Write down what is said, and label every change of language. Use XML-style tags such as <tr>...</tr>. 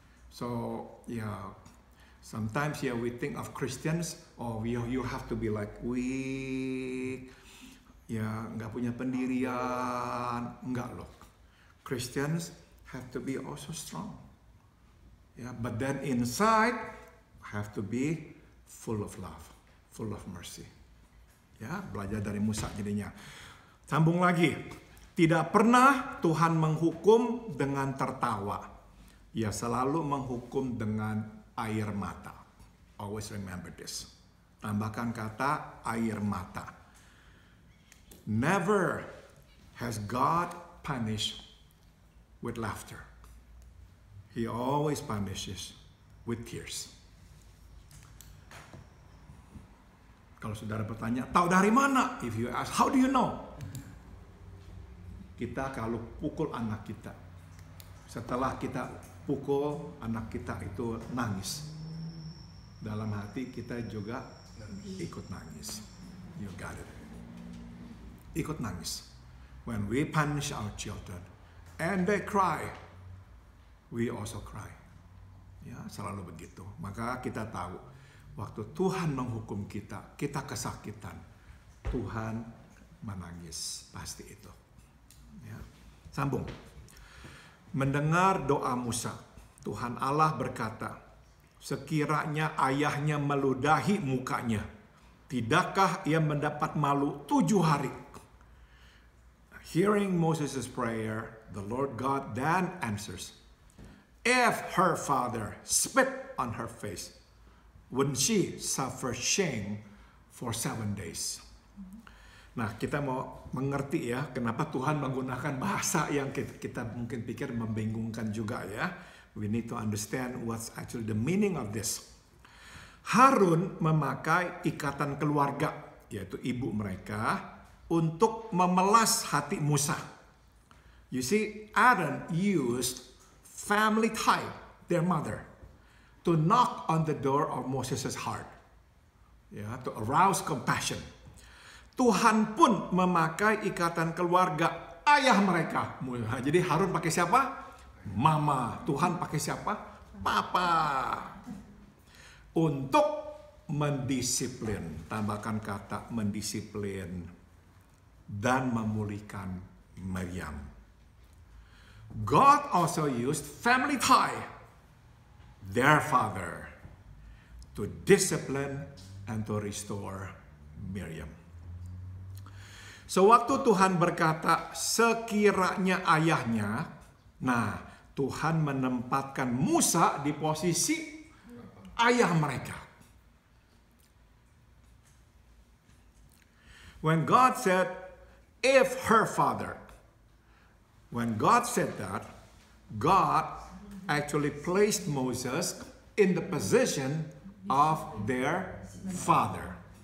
<en>So, sometimes we think of Christians, you have to be like weak,</en> <id>nggak punya pendirian, enggak loh.</id> <en>Christians have to be also strong. But then inside have to be full of love, full of mercy.</en> <id>Belajar dari Musa jadinya. Sambung lagi. Tidak pernah Tuhan menghukum dengan tertawa. Ia selalu menghukum dengan air mata.</id> <en>Always remember this.</en> <id>Tambahkan kata air mata.</id> <en>Never has God punished with laughter. He always punishes with tears.</en> <id>Kalau saudara bertanya, tahu dari mana?</id> <en>If you ask, how do you know?</en> <id>Kita kalau pukul anak kita, setelah kita pukul anak kita itu nangis. Dalam hati kita juga ikut nangis.</id> <en>You got it.</en> <id>Ikut nangis.</id> <en>When we punish our children and they cry, we also cry.</en> <id>Ya, selalu begitu. Maka kita tahu, waktu Tuhan menghukum kita, kita kesakitan, Tuhan menangis. Pasti itu. Ya. Sambung. Mendengar doa Musa, Tuhan Allah berkata, sekiranya ayahnya meludahi mukanya, tidakkah ia mendapat malu 7 hari?</id> <en>Hearing Moses' prayer, the Lord God then answers, if her father spit on her face, wouldn't she suffer shame for 7 days?</en> <id>Nah, kita mau mengerti ya, kenapa Tuhan menggunakan bahasa yang kita mungkin pikir membingungkan juga ya.</id> <en>We need to understand what's actually the meaning of this.</en> <id>Harun memakai ikatan keluarga, yaitu ibu mereka, untuk memelas hati Musa.</id> <en>You see, Aaron used family tie, their mother, to knock on the door of Moses' heart, to arouse compassion.</en> <id>Tuhan pun memakai ikatan keluarga ayah mereka. Jadi Harun pakai siapa? Mama. Tuhan pakai siapa? Papa. Untuk mendisiplin, tambahkan kata mendisiplin, dan memulihkan Miriam.</id> <en>God also used family tie, their father, to discipline and to restore Miriam.</en> <id>So waktu Tuhan berkata sekiranya ayahnya, nah Tuhan menempatkan Musa di posisi ayah mereka.</id> <en>When God said, if her father, when God said that, God actually placed Moses in the position of their father.</en>